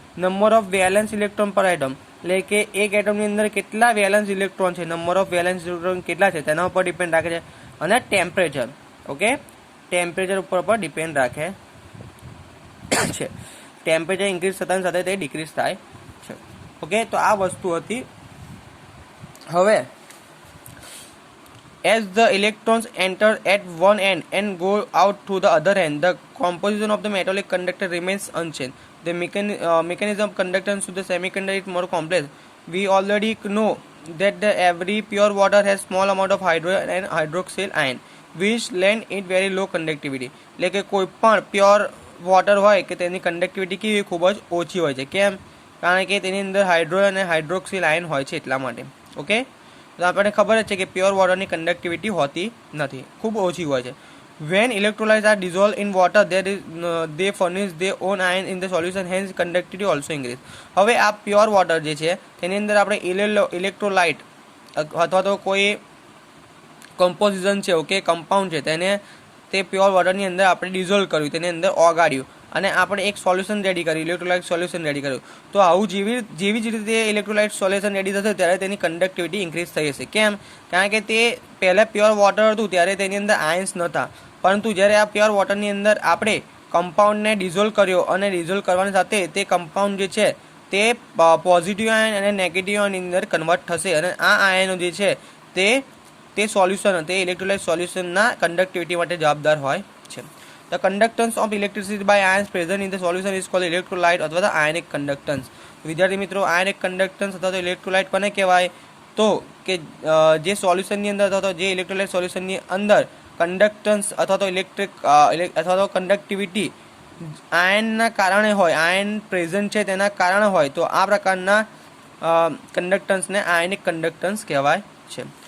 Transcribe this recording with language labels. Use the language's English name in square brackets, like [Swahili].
[Gujarati] Number of valence electron પર atom, એટલે કે એક એટમની અંદર કેટલા વેલેન્સ ઇલેક્ટ્રોન છે, નંબર ઓફ વેલેન્સ ઇલેક્ટ્રોન કેટલા છે તેના ઉપર ડિપેન્ડ રાખે છે. અને ટેમ્પરેચર, ઓકે, ટેમ્પરેચર ઉપર પણ ડિપેન્ડ રાખે છે. ટેમ્પરેચર ઇન્ક્રીઝ થતાની સાથે તે ડિક્રીઝ થાય છે. ઓકે, તો આ વસ્તુ હતી. [English] હવે as the electrons enter at one end and go out to the other end, the composition of the metallic conductor remains unchanged. The mechanism of conductance to the semiconductor is more complex. We already know that every pure water has small amount of hydrogen and hydroxyl ion, which lend it very low conductivity. [Gujarati] એટલે કે કોઈ પણ pure water હોય કે તેની conductivity કેવી ખૂબ જ ઓછી હોય છે. કેમ? કારણ કે તેની અંદર હાઇડ્રોજન અને હાઇડ્રોક્સિલ આયન હોય છે, એટલા માટે. ઓકે, તો આપણને ખબર જ છે કે પ્યોર વોટરની કંડક્ટિવિટી હોતી નથી, ખૂબ ઓછી હોય છે. [English] When electrolytes are dissolved in water, they furnish their own ion in the solution, hence conductivity also increase. [Gujarati] હવે આ પ્યોર વોટર જે છે તેની અંદર આપણે ઇલેક્ટ્રોલાઇટ અથવા તો કોઈ કમ્પોઝિશન છે, ઓકે, કમ્પાઉન્ડ છે, તેને તે પ્યોર વોટરની અંદર આપણે ડિઝોલ્વ કર્યું, તેની અંદર ઓગાળ્યું, અને આપણે એક સોલ્યુશન રેડી કર્યું, ઇલેક્ટ્રોલાઇટ સોલ્યુશન રેડી કર્યું. તો આવું જેવી જ રીતે ઇલેક્ટ્રોલાઇટ સોલ્યુશન રેડી થશે ત્યારે તેની કંડક્ટિવિટી ઇન્ક્રીઝ થઈ જશે. કેમ? કારણ કે તે પહેલાં પ્યોર વોટર હતું ત્યારે તેની અંદર આયન્સ નહોતા, પરંતુ જ્યારે આ પ્યોર વોટરની અંદર આપણે કમ્પાઉન્ડને ડિઝોલ્વ કર્યો, અને ડિઝોલ્વ કરવાની સાથે તે કમ્પાઉન્ડ જે છે તે પોઝિટિવ આયન અને નેગેટિવ આયનની અંદર કન્વર્ટ થશે, અને આ આયનો જે છે તે સોલ્યુશન, તે ઇલેક્ટ્રોલાઇટ સોલ્યુશનના કંડક્ટિવિટી માટે જવાબદાર હોય છે. [English] The conductance of electricity by ions present in the solution is called electrolyte [Gujarati] અથવા તો [English] ionic conductance. [Gujarati] વિદ્યાર્થી મિત્રો, ionic conductance અથવા તો ઇલેક્ટ્રોલાઇટ કોને કહેવાય? તો કે જે સોલ્યુશનની અંદર અથવા તો જે ઇલેક્ટ્રોલાઇટ સોલ્યુશનની અંદર કંડક્ટન્સ અથવા તો અથવા તો કંડક્ટિવિટી આયનના કારણે હોય, આયન પ્રેઝન્ટ છે તેના કારણે હોય, તો આ પ્રકારના કંડક્ટન્સને આયનિક કંડક્ટન્સ કહેવાય છે.